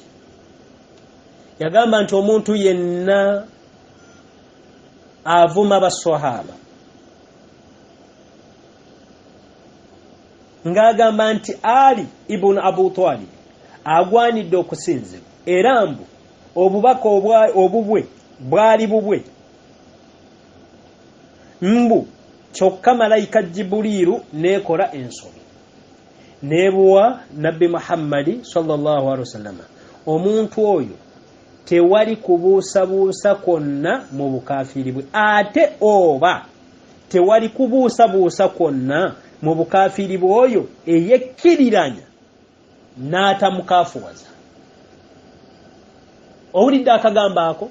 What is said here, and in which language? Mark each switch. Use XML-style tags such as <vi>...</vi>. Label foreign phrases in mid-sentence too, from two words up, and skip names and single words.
<lg>Yagamba nti omuntu yenna avuma baswahaba ngagamba nti Ali ibn Abu Talib agwanidde okusinzibwa era mbu obubaka obubwe bwali bubwe mbu kyokka malayika Jibrilu nekola ensobi nebuwa Nabbi Muhammadi</lg> <ar>صلى الله عليه وسلم.</ar> <lg>Omuntu oyo tewali kubuusabuusa kwonna mu bukafiiri bwe ate oba tewali kubuusabuusa kwonna mu bukafiiri bw'oyo eyekkiriranya n'atamukafuwaza. Owulidde akagamba ako?</lg>